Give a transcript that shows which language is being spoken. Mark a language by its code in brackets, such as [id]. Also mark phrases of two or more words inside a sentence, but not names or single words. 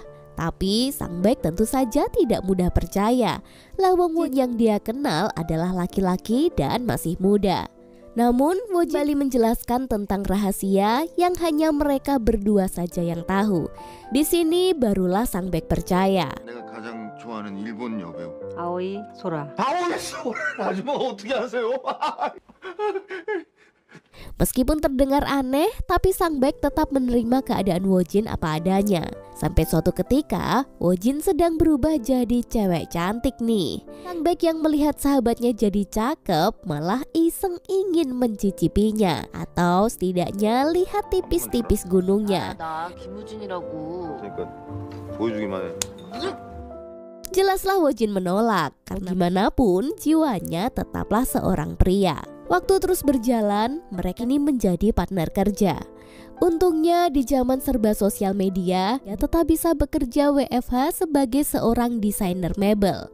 [id] Tapi Sang Baek tentu saja tidak mudah percaya. Lawang Woo yang dia kenal adalah laki-laki dan masih muda. Namun Woo Jin kembali menjelaskan tentang rahasia yang hanya mereka berdua saja yang tahu. Di sini barulah Sang Baek percaya. [ko] 내가 가장 좋아하는 일본 여배우 아오이 소라. 아줌마가 어떻게 아세요? [id] Meskipun terdengar aneh, tapi Sang Baek tetap menerima keadaan Woo Jin apa adanya. Sampai suatu ketika, Woo Jin sedang berubah jadi cewek cantik nih. Sang Baek yang melihat sahabatnya jadi cakep, malah iseng ingin mencicipinya. Atau setidaknya lihat tipis-tipis gunungnya. [ko] 나 김우진이라고. 그러니까 보여주기만 해. [id] Jelaslah Woo Jin menolak, karena gimana pun jiwanya tetaplah seorang pria. Waktu terus berjalan, mereka ini menjadi partner kerja. Untungnya di zaman serba sosial media, dia tetap bisa bekerja WFH sebagai seorang desainer mebel.